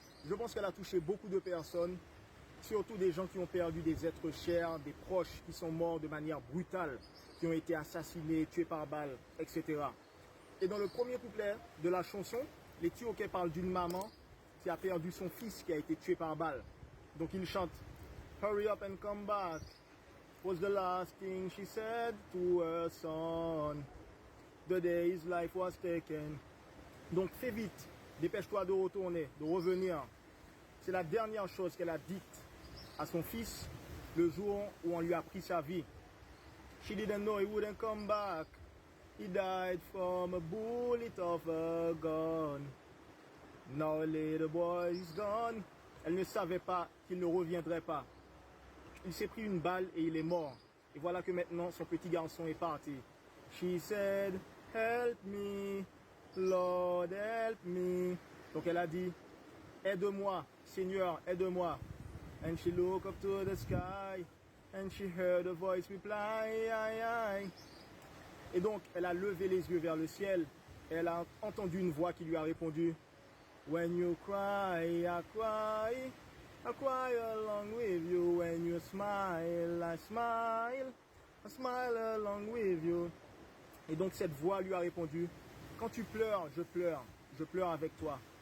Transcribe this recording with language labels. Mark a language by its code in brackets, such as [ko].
[fr] Je pense qu'elle a touché beaucoup de personnes, surtout des gens qui ont perdu des êtres chers, des proches qui sont morts de manière brutale, qui ont été assassinés, tués par balle, etc. Et dans le premier couplet de la chanson, les T.O.K parlent d'une maman qui a perdu son fils qui a été tué par balle. Donc ils chantent [en] « Hurry up and come back » was the last thing she said to her son. The day his life was taken. [fr] Donc fais vite, dépêche-toi de retourner, de revenir. C'est la dernière chose qu'elle a dite à son fils le jour où on lui a pris sa vie. [en] She didn't know he wouldn't come back. He died from a bullet of a gun. Now a little boy is gone. [fr] Elle ne savait pas qu'il ne reviendrait pas. Il s'est pris une balle et il est mort. Et voilà que maintenant son petit garçon est parti. [en] She said, help me, Lord help me. [fr] Donc elle a dit, aide-moi, Seigneur, aide-moi. [en] And she looked up to the sky and she heard a voice reply, aïe, aïe. [fr] Et donc elle a levé les yeux vers le ciel et elle a entendu une voix qui lui a répondu, [en] when you cry, I cry. I cry along with you. When you smile, I smile. I smile along with you. [fr] Et donc cette voix lui a répondu, quand tu pleures, je pleure avec toi.